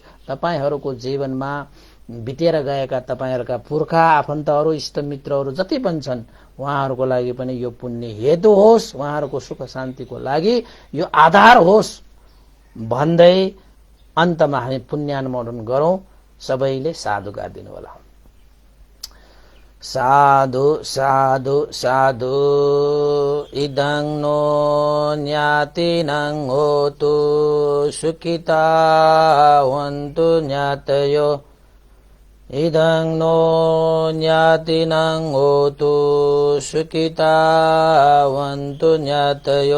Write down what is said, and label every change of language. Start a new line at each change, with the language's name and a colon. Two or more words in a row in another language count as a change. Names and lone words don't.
Nepali: तपाईहरूको जीवनमा बितेर गएका तपाईहरूका पुर्खा आफन्तहरू इष्टमित्रहरू जति पनि छन् उहाँहरूको लागि पनि यो पुण्य हेतु होस्, उहाँहरूको सुख शान्तिको लागि यो आधार होस् भन्दै अन्तमा हामी पुण्यानुमोदन गरौं। सबैले साधुकार दिनु होला।
Pali: साधु साधु साधु इदं नो ज्ञातिनं होतु सुखिता वन्तु ज्ञातयो। इदं नो ज्ञातिनं होतु सुखिता वन्तु ज्ञातयो।